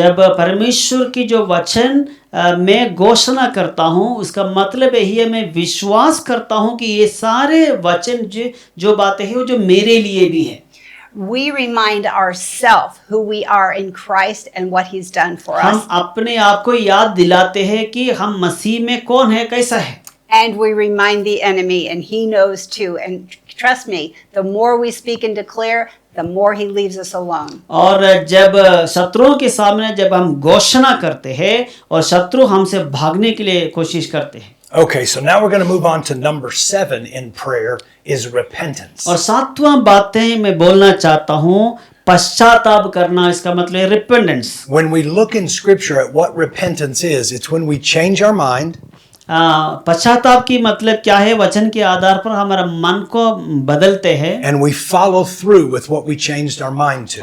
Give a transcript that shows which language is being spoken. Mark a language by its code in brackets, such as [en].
[hi] जब परमेश्वर की जो वचन मैं घोषणा करता हूँ उसका मतलब यही है मैं विश्वास करता हूँ कि ये सारे वचन जो बातें हैं वो जो मेरे लिए भी है। [en] We remind ourselves who we are in Christ and what he's done for [hi] हम [en] us. [hi] अपने आप को याद दिलाते हैं कि हम मसीह में कौन है, कैसा है। [en] And we remind the enemy, and he knows too. And trust me, the more we speak and declare, the more he leaves us alone. [hi] और जब शत्रुओं के सामने जब हम घोषणा करते हैं और शत्रु हमसे भागने के लिए कोशिश करते हैं। [en] Okay, so now we're going to move on to number 7 in prayer is repentance. [hi] और सातवां बातें मैं बोलना चाहता हूँ, पश्चाताप करना, इसका मतलब है repentance। [en] When we look in Scripture at what repentance is, it's when we change our mind. [hi] पश्चाताप की मतलब क्या है? वचन के आधार पर हमारा मन को बदलते हैं [en] And we follow through with what we changed our mind to.